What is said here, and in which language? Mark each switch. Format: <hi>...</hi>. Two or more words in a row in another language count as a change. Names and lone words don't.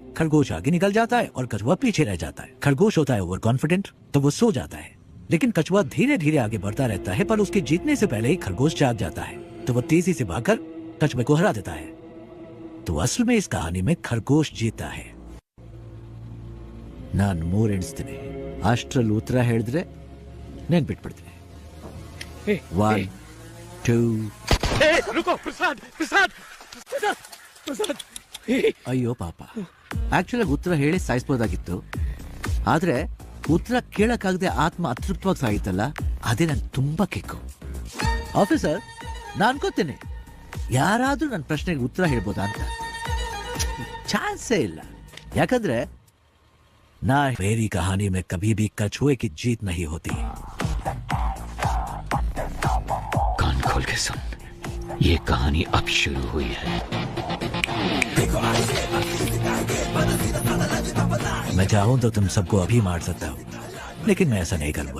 <hi>खरगोश आगे निकल जाता है और कछुआ पीछे रह जाता है। खरगोश होता है</hi> <en>over confident,</en> <hi>तो वो सो जाता है, लेकिन कछुआ धीरे धीरे आगे बढ़ता रहता है, पर उसके जीतने से पहले ही खरगोश जाग जाता है, तो वो तेजी से भागकर कछुए को हरा देता है। तो असल में इस कहानी में खरगोश जीता है।</hi> <kn>नान ಮೂರು ಎಣಿಸ್ತೀನಿ, ಅಷ್ಟರಲ್ಲಿ ಉತ್ತರ ಹೇಳಿದ್ರೆ ನೆನ್ಪಿಟ್ಬಿಡ್ತೀನಿ। 1 2</kn> <hi>रुको प्रसाद</hi> <kn>ಅಯ್ಯೋ ಪಾಪ, ಆಕ್ಚುಲಿ ಉತ್ತರ ಹೇಳಿ ಸಾಯಿಸ್ಬೋದಾಗಿತ್ತು, ಆದ್ರೆ ಉತ್ತರ ಕೇಳಕ್ಕಾಗದೆ ಆತ್ಮ ಅತೃಪ್ತವಾಗಿ ಸಾಯಿತಲ್ಲ, ಅದೇ ನನ್ ತುಂಬಾ ಕಿಕ್ಕು। ಆಫೀಸರ್, ನಾನು ಅನ್ಕೋತೀನಿ ಯಾರಾದ್ರೂ ನನ್ನ ಪ್ರಶ್ನೆಗೆ ಉತ್ತರ ಹೇಳ್ಬೋದಾ ಅಂತ। ಚಾನ್ಸೇ ಇಲ್ಲ, ಯಾಕಂದ್ರೆ</kn> <hi>ना मेरी कहानी में कभी भी कछुए की जीत नहीं होती। कान खोल के सुन, ये कहानी अब शुरू हुई है। मैं चाहूं तो तुम सबको अभी मार सकता हूं, लेकिन मैं ऐसा नहीं करूंगा।</hi>